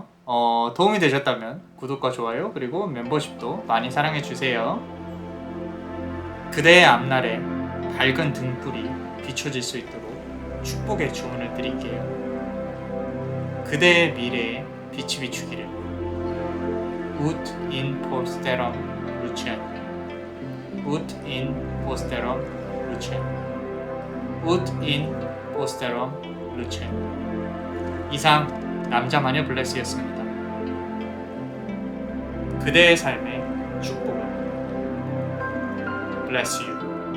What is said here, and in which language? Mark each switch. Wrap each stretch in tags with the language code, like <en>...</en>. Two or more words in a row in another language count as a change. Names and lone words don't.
<ko>도움이 되셨다면 구독과 좋아요 그리고 멤버십도 많이 사랑해주세요. 그대의 앞날에 밝은 등불이 비춰질 수 있도록 축복의 주문을 드릴게요. 그대의 미래에 빛이 비추기를.</ko> <la>Ut in posterum lucem. Ut in posterum lucem. Ut in posterum lucem.</la> <ko>이상 남자마녀 블레스였습니다. 그대의 삶의 축복을.</ko> <en>Bless you.</en>